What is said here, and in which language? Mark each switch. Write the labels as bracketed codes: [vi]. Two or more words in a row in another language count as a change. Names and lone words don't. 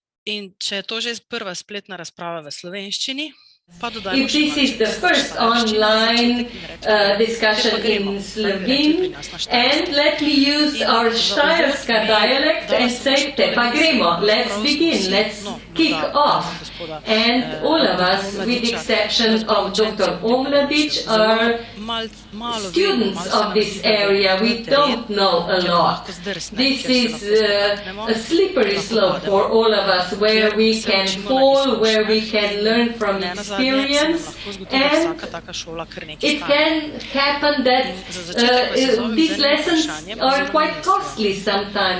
[sl] In če je to že prva spletna razprava v slovenščini, pa [en] If this is the first online discussion in Slovene, and let me use our Štajerska dialect and say, [sl] te pa gremo, [en] let's begin, let's kick off. And all of us, with the exception of Dr. Omladic, are students of this area. We don't know a lot. This is a slippery slope for all of us, where we can fall, where we can learn from experience, and it can happen that these lessons are quite costly sometimes.